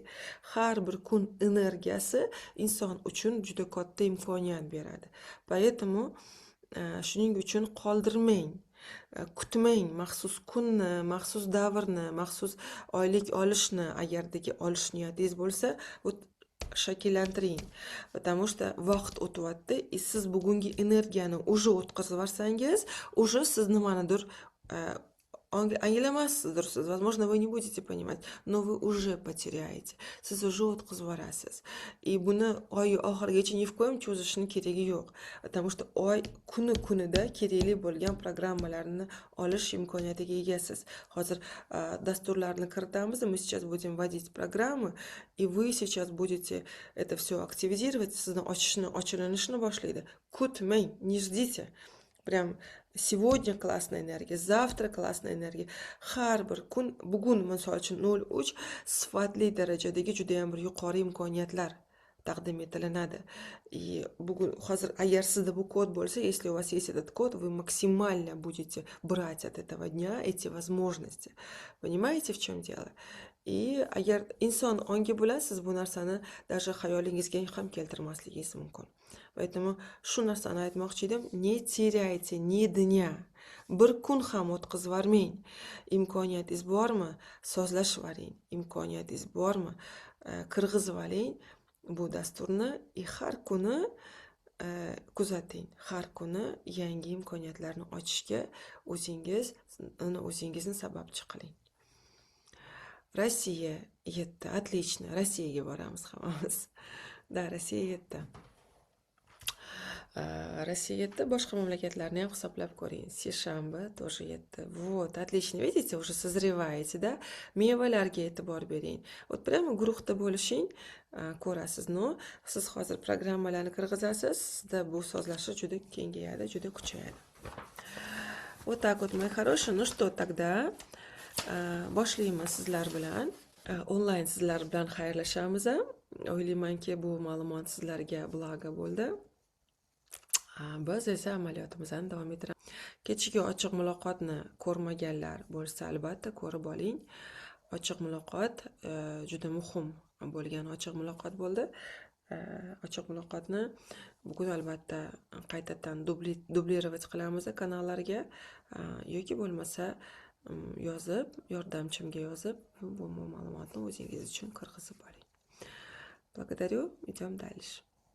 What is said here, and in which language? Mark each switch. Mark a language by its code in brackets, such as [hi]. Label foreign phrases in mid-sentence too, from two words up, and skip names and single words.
[uz] Har bir kun energiyasi inson uchun juda katta imkoniyat beradi. Поэтому shuning uchun qoldirmang. Kutmang maxsus kunni, maxsus davrni, maxsus oylik olishni, agardagi olish niyatingiz bo'lsa, shakllantiring. [ru] Потому что [uz] vaqt o'tyapti, siz bugungi energiyani уже o'tkazib yuborsangiz, уже siz nimanidir anglamasizdir siz. [ru] Возможно, вы не будете понимать, но вы уже потеряете. [uz] Siz уже o'tkazib yuborasiz. И buni oy oxirigacha [ru] ни в коем [uz] cho'zishni keragi yo'q. [ru] Потому что [uz] oy kunida kerakli bo'lgan programmalarni olish imkoniyatiga egasiz. Hozir dasturlarni kiritamiz, [ru] мы сейчас будем вводить программы, и вы сейчас будете это все активизировать, [uz] sizni ochilishni boshlaydi. Kutmang, [ru] не ждите. Прям сегодня классная энергия, завтра классная энергия. [uz] Har bir kun, bugun misol uchun 03 sifatli darajadagi juda ham bir yuqori imkoniyatlar taqdim etilinadi. И bugun hozir agar sizda bu kod bo'lsa, [ru] если у вас есть этот код, вы максимально будете брать от этого дня эти возможности. Понимаете, в чем дело? [uz] И agar inson ongi bilan siz bu narsani даже xayolingizga ham keltirmasligingiz mumkin. Поэтому shu narsani aytmoqchi edim, [ru] не теряйте ни дня. [uz] Bir kun ham o'tkazib yubormang. Imkoniyatingiz bormi? Sozlashib yuboring. Imkoniyatingiz bormi? Kirgizib oling bu dasturni. Har kuni kuzating. Har kuni yangi imkoniyatlarni ochishga o'zingizni sababchi qiling. Rossiya 7. Отлично. Rossiyaga boramiz hammamiz. Da, Rossiya 7. Россия 7, boshqa mamlakatlarni ham hisoblab ko'ring. [ru] Seshanba тоже 7. Вот, отлично. Видите, уже sozrеваете, да? [uz] Mevalarga e'tibor bering. [ru] Вот прямо [uz] guruhda bo'lishing, ko'rasiz. No, siz hozir programmalarni kirgizasiz, sizda bu sozlashish juda kengayadi, juda kuchayadi. [ru] Вот так вот, мои хорошие. Ну что, тогда [uz] boshlaymiz sizlar bilan. Onlayn sizlar bilan xayrlashamiz. O'ylaymanki, bu ma'lumot sizlarga bloga bo'ldi. Biz esa amaliyotimizni davom ettiramiz. Kechagi ochiq muloqotni ko'rmaganlar bo'lsa, albatta ko'rib oling. Ochiq muloqot juda muhim bo'lgan ochiq muloqot bo'ldi. Ochiq muloqotni bugun albatta qaytadan dublировать qilamiz kanallarga yoki bo'lmasa yozib, yordamchimga yozib, bu ma'lumotni o'zingiz uchun kirgizib oling. [ru] Благодарю, идем дальше.